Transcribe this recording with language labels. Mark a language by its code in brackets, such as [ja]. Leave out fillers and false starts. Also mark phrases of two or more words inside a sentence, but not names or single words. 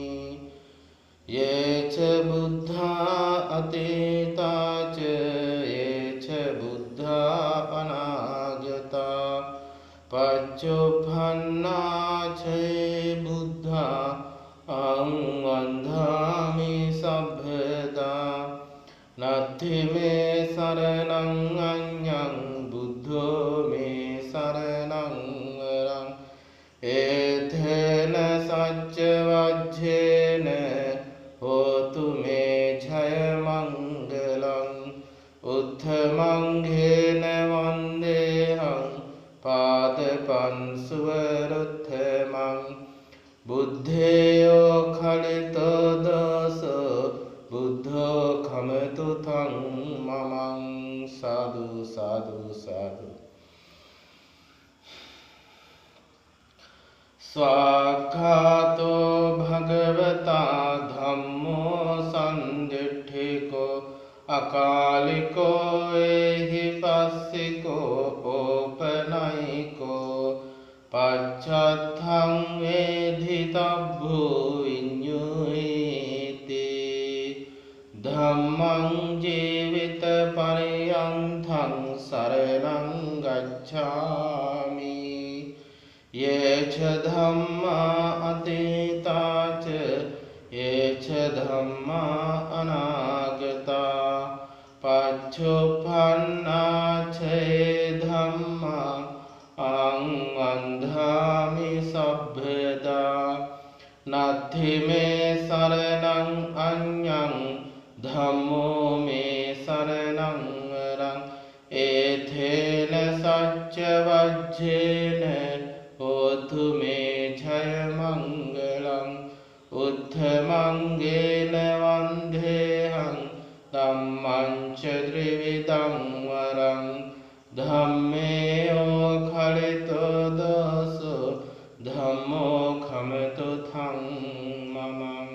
[pi] යේච බුද්ධා අතීතා ච යේච බුද්ධා අනාගතා පච්චුප්පන්නා ච බුද්ධා අං වන්දාමි සබ්බදා. නත්ථි මේ සරණං අඤ්ඤං බුද්ධෝ මේ සරණං වරං. ඒතේන සච්ච වජ්ජේන හෝතු මේ ජය මංගලං. උත්තමංඝේන වන්දේහං පාදපං සුවරුත්තමං. බුද්ධේයෝ කලිතෝ දෝසෝ බුද්ධෝ කමතු තං මමං. සාදු සාදු සාදු. ස්වාක්ඛාතෝ භගවතා ධම්මෝ සන්දිට්ඨිකෝ අකාලිකෝ එහි පස්සිකෝ ඕපනයිකෝ පච්චත්තං වේධිතබ්බෝ විඤ්ඤුයිති. ධම්මං ජීවිත පරියන්තං සරණං ගච්ඡාමි. යේච ධම්මා අතීතා ච යේච ධම්මා අනාගතා පච්චුප්පන්නා ච ධම්මා අං වන්දාමි සබ්බදා. නත්ථි මේ සරණං අඤ්ඤං ධම්මෝ මේ සරණං වරං. ඒතේන සච්ච වජ්ජේන හෝතු මේ ජය මංගලං. උත්තමංගේන වන්දේහං ධම්මං ච ත්‍රිවිධං වරං. ධම්මේයෝ කලිතෝ දෝසෝ ධම්මෝ කමතු තං මමං.